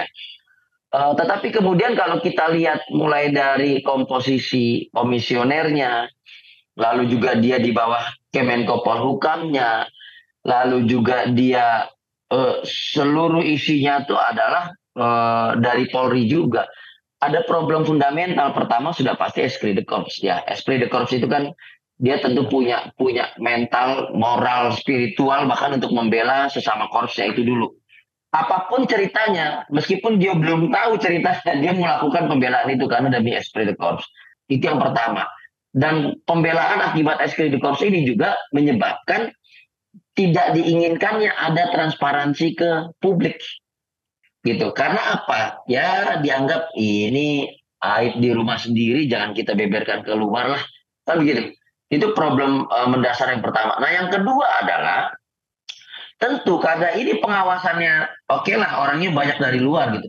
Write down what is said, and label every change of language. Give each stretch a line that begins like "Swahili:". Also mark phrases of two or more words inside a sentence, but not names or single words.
Indonesian: Tetapi kemudian kalau kita lihat mulai dari komposisi komisionernya, lalu juga dia di bawah Kemenko Polhukamnya, lalu juga dia seluruh isinya itu adalah dari Polri juga. Ada problem fundamental. Pertama sudah pasti
French: esprit de corps
Indonesian: ya.
French: Esprit de corps
Indonesian: itu kan dia tentu punya mental, moral, spiritual bahkan untuk membela sesama korpsnya itu dulu. Apapun ceritanya, meskipun dia belum tahu ceritanya, dia melakukan pembelaan itu karena demi
French: esprit de corps.
Indonesian: Itu yang pertama. Dan pembelaan akibat
French: esprit de corps
Indonesian: ini juga menyebabkan tidak diinginkannya ada transparansi ke publik gitu. Karena apa? Ya dianggap ini aib di rumah sendiri, jangan kita beberkan keluar lah. Kan begitu. Itu problem mendasar yang pertama. Nah, yang kedua adalah tentu karena ini pengawasannya oke lah orangnya banyak dari luar gitu.